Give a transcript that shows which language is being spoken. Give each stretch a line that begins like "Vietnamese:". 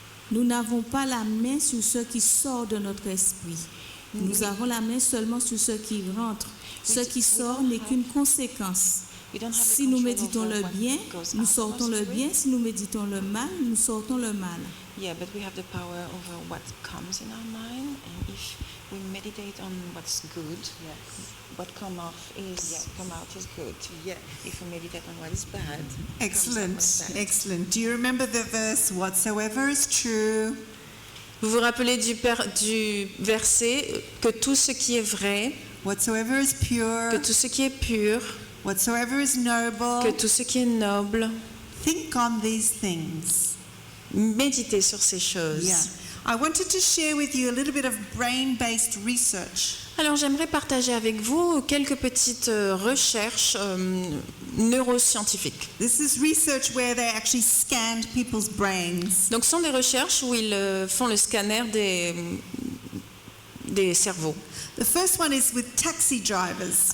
French: Nous n'avons pas la main sur ce qui sort de notre esprit. Nous avons la main seulement sur ce qui rentre. Ce qui sort n'est qu'une conséquence. Si nous méditons le bien, nous sortons le bien. Si nous méditons le mal, nous sortons le mal.
English: Yeah, but we have the power over what comes in our mind, and if we meditate on what's good, what come out is good. Yes. If we meditate on what is bad, Excellent. comes out as bad. Excellent. Do you remember the verse, whatsoever is true,
French: Vous vous rappelez du verset que tout ce qui est vrai,
English: whatsoever is pure,
French: que tout ce qui est pur,
English: whatsoever is
French: que
English: noble,
French: tout ce qui est noble,
English: think on these things.
French: méditez sur ces choses.
English: Yeah. I wanted to share with you a little bit of brain-based research.
French: Alors j'aimerais partager avec vous quelques petites recherches neuroscientifiques.
English: This is research where they actually scanned people's brains.
French: Donc ce sont des recherches où ils font le scanner des cerveaux.
English: The first one is with taxi drivers